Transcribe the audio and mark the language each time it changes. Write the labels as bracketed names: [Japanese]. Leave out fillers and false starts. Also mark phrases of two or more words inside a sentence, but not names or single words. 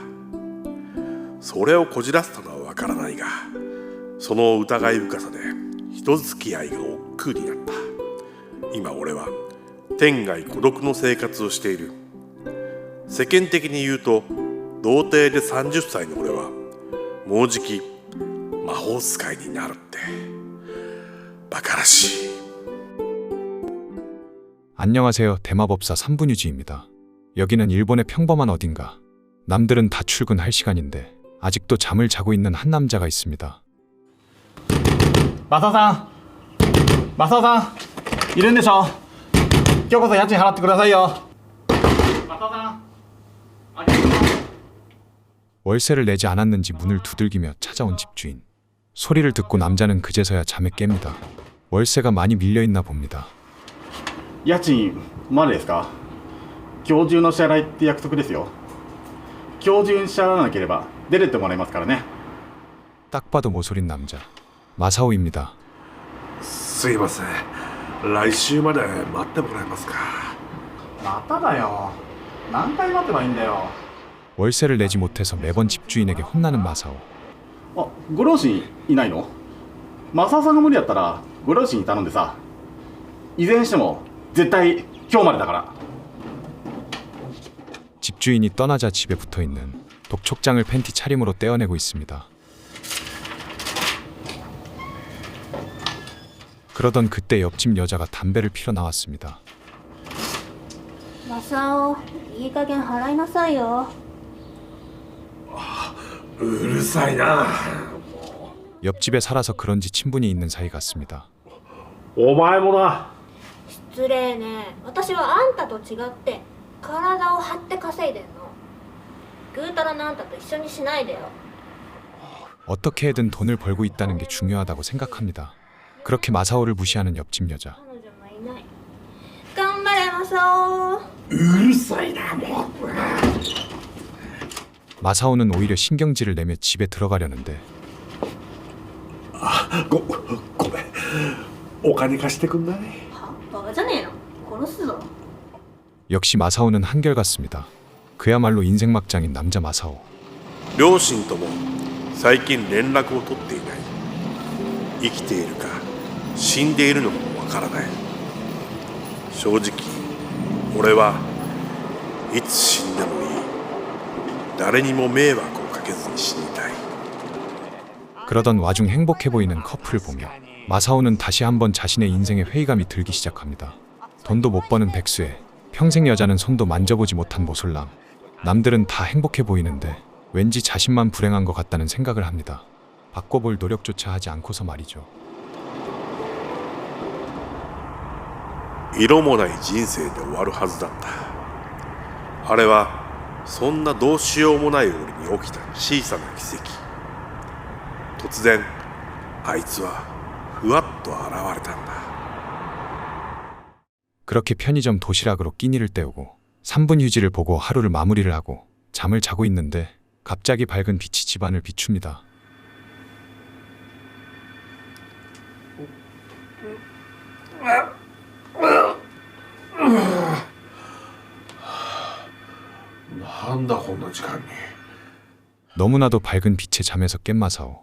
[Japanese] それをこじらせたのはわからないが、その疑い深さで人付き合いが億劫になった。今俺は天涯孤独の生活をしている。世間的に言うと童貞で30歳の俺はもうじき魔法使いになるって、バカらしい。 [Korean] 안녕하세요. 대마법사 3분유지입니다. 여기는 일본의 평범한 어딘가. 남들은 다 출근할 시간인데 아직도 잠을 자고 있는 한 남자가 있습니다. [Japanese] マサオさん、マサオさんいるんでしょ。今日こそ家賃払ってくださいよ。マサオさん、ありがとう。 [Korean] 월세를 내지 않았는지 문을 두들기며 찾아온 집주인. 소리를 듣고 남자는 그제서야 잠에 깹니다. 월세가 많이 밀려있나 봅니다. [Japanese] 家賃までですか。今日中の支払いって約束ですよ。今日中に支払わなければ出てってもらいますからね。 [Korean] 딱 봐도 모솔인 남자. 마사오입니다. [Japanese] すいません、来週まで待ってもらえますか。まただよ。何回待てばいいんだよ。 [Korean] 월세를 내지 못해서 매번 집주인에게 혼나는 마사오. [Japanese] あ、ご両親いないの。マサオさんが無理やったらご両親に頼んでさ。いずれにしても絶対今日までだから。 [Korean] 집주인이 떠나자 집에 붙어있는 독촉장을 팬티 차림으로 떼어내고 있습니다. 그러던 그때 옆집 여자가 담배를 피러 나왔습니다. [Japanese] マサオ、いい加減払いなさいよ。うるさいな。 [Korean] 옆집에 살아서 그런지 친분이 있는 사이 같습니다. [Japanese] お前もな。失礼ね。私はあんたと違って体を張って稼いでんの。ぐうたらなあんたと一緒にしないでよ。 [Korean] 어떻게든 돈을 벌고 있다는 게 중요하다고 생각합니다. 그렇게 마사오를 무시하는 옆집 여자. [Japanese] 彼女もいない。頑張れマサオ。うるさいなもう。 [Korean] 마사오는 오히려 신경질을 내며 집에 들어가려는데 [Japanese] ごめん、お金貸してくんない？は？バカじゃねえの。殺すぞ。 [Korean] 역시 마사오는 한결같습니다. 그야말로 인생 막장인 남자 마사오. [Japanese] 両親とも最近連絡を取っていない。生きているか死んでいるのかもわからない。正直俺はいつ死んでもいい。誰にも迷惑をかけずに死にたい。 [Korean] 그러던 와중 행복해 보이는 커플을 보며 마사오는 다시 한번 자신의 인생에 회의감이 들기 시작합니다. 돈도 못 버는 백수에 평생 여자는 손도 만져보지 못한 모솔남. 남들은 다 행복해 보이는데 왠지 자신만 불행한 것 같다는 생각을 합니다. 바꿔볼 노력조차 하지 않고서 말이죠. [Japanese] 色もない人生で終わるはずだった。あれはそんなどうしようもない俺に起きた小さな奇跡。突然あいつはふわっと現れたんだ。 [Korean] 그렇게 편의점 도시락으로 끼니를 때우고 3분 휴지를 보고 하루를 마무리를 하고 잠을 자고 있는데 갑자기 밝은 빛이 집안을 비춥니다. 너무나도 밝은 빛에 잠에서 깬 마사오.